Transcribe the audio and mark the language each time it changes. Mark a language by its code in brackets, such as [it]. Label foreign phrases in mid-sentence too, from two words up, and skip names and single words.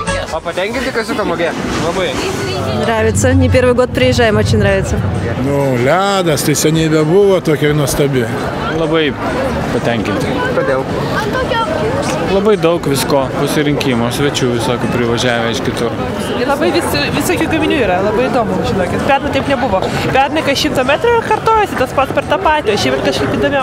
[lt] А patenkinti Kaziuko mugė? Labai. [ru] Нравится. Не первый год приезжаем, очень нравится. [lt] Nu, ledas, tai seniai bebuvo tokia nuostabi. Labai patenkinti. Kodėl? Labai daug visko, pasirinkimo, svečių visokių privažiavę iš kitur. Ir labai visokių gaminių yra, labai įdomu, žinokit. Pernai taip nebuvo. Pernai kas 100 metrų kartojasi, tas pats per tą patį, o šiemet kažkaip įdomiau.